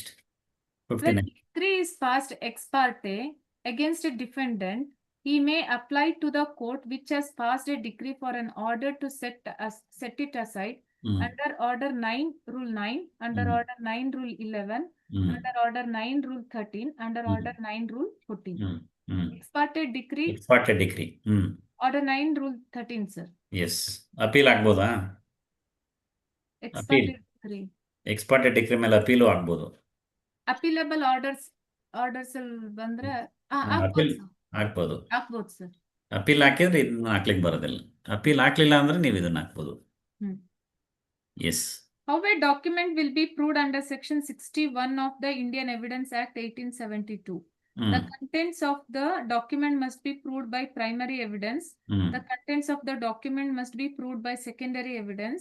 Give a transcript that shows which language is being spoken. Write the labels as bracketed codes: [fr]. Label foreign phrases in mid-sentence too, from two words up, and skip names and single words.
[en] When decree is passed ex parte against a defendant, he may apply to the court which has passed a decree for an order to set it aside under Order 9, Rule 9, under Order 9, Rule 11, under Order 9, Rule 13, under Order 9, Rule 14. Ex parte decree. Ex parte decree. Order 9, Rule 13, sir. Yes. [kn] ಅಪೀಲ್ ಆಗ್ಬೋದಾ? [en] Ex parte decree. Ex parte decree [kn] ಮೇಲೆ ಅಪೀಲು ಆಗ್ಬೋದು. [en] Appealable orders [kn] ಬಂದ್ರೆ ಆಗ್ಬೋದು ಸರ್. ಅಪೀಲ್ ಹಾಕಿದ್ರೆ ಇದನ್ನ ಹಾಕ್ಲಿಕ್ಕೆ ಬರೋದಿಲ್ಲ. ಅಪೀಲ್ ಹಾಕ್ಲಿಲ್ಲ ಅಂದ್ರೆ ನೀವು ಇದನ್ನ ಹಾಕ್ಬೋದು. [en] Yes. How a document will be proved under Section 61 of the Indian Evidence Act 1872? The contents of the document must be proved by primary evidence. The contents of the document must be proved by secondary evidence.